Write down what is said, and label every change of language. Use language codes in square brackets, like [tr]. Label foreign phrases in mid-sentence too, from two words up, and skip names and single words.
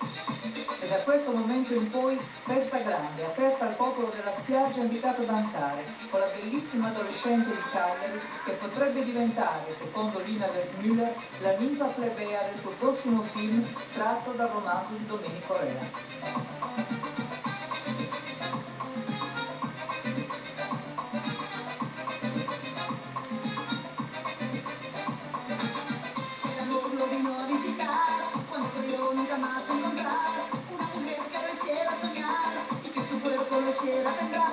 [it] E da questo momento in poi festa grande, aperta al popolo della spiaggia invitato a danzare, con la bellissima adolescente di Cagliari che potrebbe diventare, secondo Lina Müller, la ninfa plebea del suo prossimo film tratto dal romanzo di Domenico Rea. [es] Nunca más encontrar una mujer que lo hiciera soñar y que su cuerpo lo hiciera temblar.